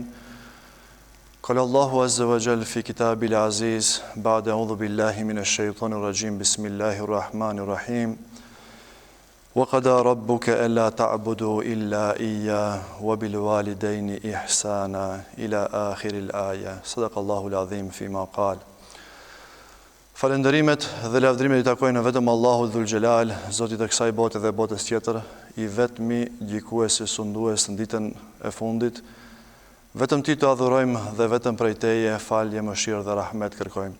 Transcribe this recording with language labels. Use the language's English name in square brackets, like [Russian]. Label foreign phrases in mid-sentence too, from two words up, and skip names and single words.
[Arabic] قال الله عز وجل في كتابه العزيز بعد أعوذ بالله من الشيطان الرجيم بسم الله الرحمن الرحيم. وَقَضَى رَبُّكَ أَلَّا تَعْبُدُوا إِلَّا إِيَّاهُ وَبِالْوَالِدَيْنِ إِحْسَانًا إِلَى آخِرِ الْآيَةِ. صدق الله العظيم فيما قال. [Albanian] Falënderimet dhe lavdrimet i takojnë vetëm Allahut Dhul Xhelal, Zotit e kësaj bote dhe botës tjetër, i vetmi gjikues e sundues në ditën e fundit. Vetëm ti të adhurojmë dhe vetëm prej teje falje, mëshirë dhe rahmet kërkojmë.